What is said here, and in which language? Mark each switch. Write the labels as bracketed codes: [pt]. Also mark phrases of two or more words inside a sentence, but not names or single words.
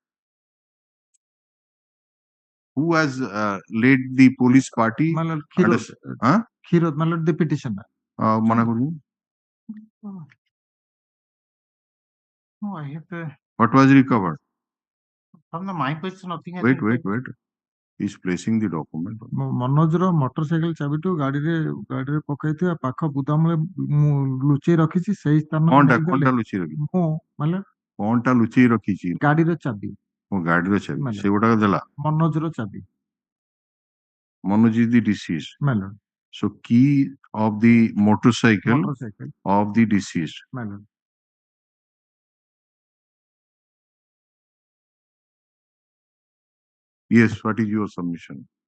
[en] Who has led the police party? My lord, Khirot, my lord, the petitioner. Manakuru? No, I have What was recovered? from the my possession, nothing has Wait. been He's placing the document. [or] ମନୋଜର ମୋଟରସାଇକେଲ ଚାବିଠୁ ଗାଡିରେ ପକାଇଥିବା ପାଖ ଗୁଦାମରେ ମୁଁ ଲୁଚେଇ ରଖିଛି ସେଇ ସ୍ଥାନ କଣଟା ଲୁଚେଇ ରଖିଛି? ମୁଁ ମାନେ କଣଟା ଲୁଚେଇ ରଖିଛି? ଗାଡିର ଚାବି। ଗାଡିର ଚାବି ସେଗୁଡାକ ଦେଲା। ମନୋଜର ଚାବି। [en] Manoj is the deceased. My lord. So key of the motorcycle of the deceased. My lord. Yes, what is your submission?